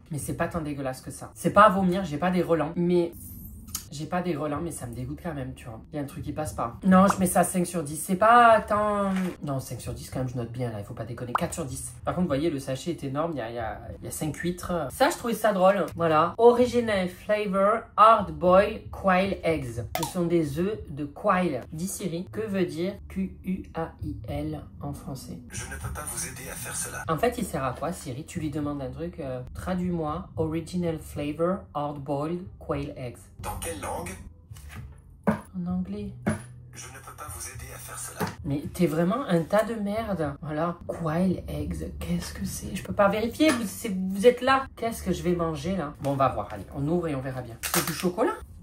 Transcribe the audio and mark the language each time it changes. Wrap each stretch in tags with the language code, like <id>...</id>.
<fr>Mais c'est pas tant dégueulasse que ça. C'est pas à vomir, j'ai pas des relents. Mais... J'ai pas des relents, mais ça me dégoûte quand même, tu vois. Il y a un truc qui passe pas. Non, je mets ça 5 sur 10. C'est pas tant... Non, 5 sur 10, quand même, je note bien, là. Il faut pas déconner. 4 sur 10. Par contre, vous voyez, le sachet est énorme. Il y a 5 huîtres. Ça, je trouvais ça drôle. Voilà.</fr> <en>Original flavor hard boil quail eggs.</en> <fr>Ce sont des œufs de quail. Dit Siri. Que veut dire Q-U-A-I-L en français? Je ne peux pas vous aider à faire cela. En fait, il sert à quoi, Siri? Tu lui demandes un truc. Traduis-moi.</fr> <en>Original flavor hard boiled quail eggs.</en> <fr>Dans quelle langue? En anglais. Je ne peux pas vous aider à faire cela. Mais t'es vraiment un tas de merde. Voilà. Quail eggs. Qu'est-ce que c'est? Je peux pas vérifier. Vous êtes là. Qu'est-ce que je vais manger là? Bon, on va voir. Allez, on ouvre et on verra bien. C'est du chocolat?</fr>